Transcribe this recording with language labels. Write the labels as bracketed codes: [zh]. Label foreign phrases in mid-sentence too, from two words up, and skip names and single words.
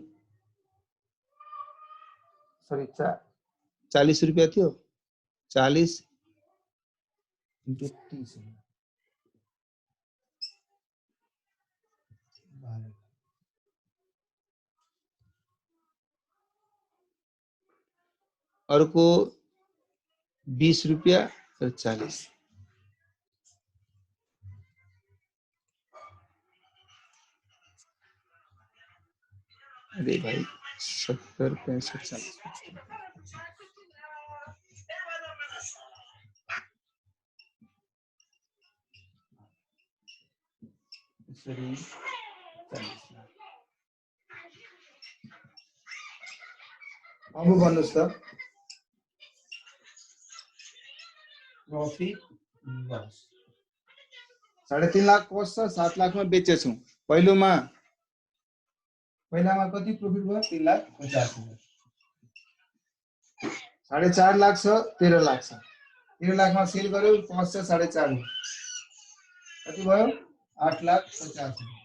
[ne] सरी 40 रुपैयाँ थियो 40 into 30 अर्को 20 रुपैयाँ और 40 अरे भाई 70 65 40 अब भन्नुस् त [en] profit loss [ne] 3.5 लाख कॉस्ट छ 7 लाख में बेचेछौं पहिलोमा कति प्रॉफिट भयो 3,50,000 4.5 लाख छ 13 लाख छ 13 लाख में सेल गर्यो कॉस्ट छ 4.5 लाख कति भयो 8,50,000